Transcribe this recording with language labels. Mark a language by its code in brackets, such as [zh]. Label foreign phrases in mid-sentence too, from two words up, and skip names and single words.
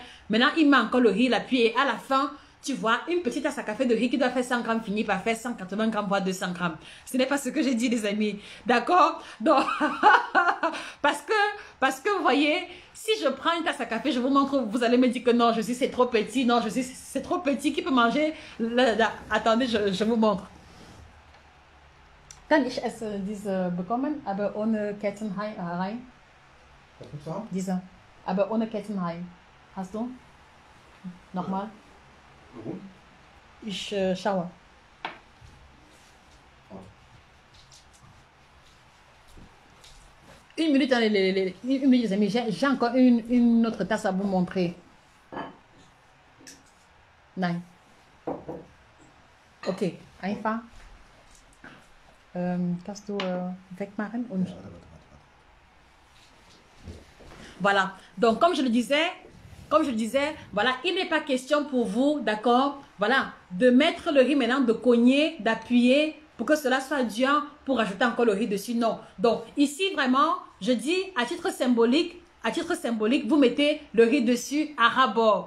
[fr] Maintenant, il met encore le riz, il appuie et à la fin, tu vois, une petite tasse à café de riz qui doit faire 100 grammes finit par faire 180 grammes, voire 200 grammes. Ce n'est pas ce que j'ai dit, les amis. D'accord? Donc, parce que, vous voyez, si je prends une tasse à café, je vous montre, vous allez me dire que non, c'est trop petit. Non, c'est trop petit. Qui peut manger? Attendez, je vous montre. [de] Kann ich es diese bekommen, aber ohne Ketten rein? Was willst du haben? Diese, aber ohne Ketten rein. Hast du? Nochmal? Warum? Ich schaue. [fr] Une minute, les amis. J'ai encore une autre tasse à vous montrer. [de] Nein. Okay, einfach. Kannst du wegmachen? Und... [fr] Voilà. Donc, comme je le disais, voilà, il n'est pas question pour vous, d'accord, voilà, de mettre le riz maintenant, de cogner, d'appuyer pour que cela soit dur pour ajouter encore le riz dessus. Non. Donc, ici, vraiment, je dis à titre symbolique, vous mettez le riz dessus à ras-bord.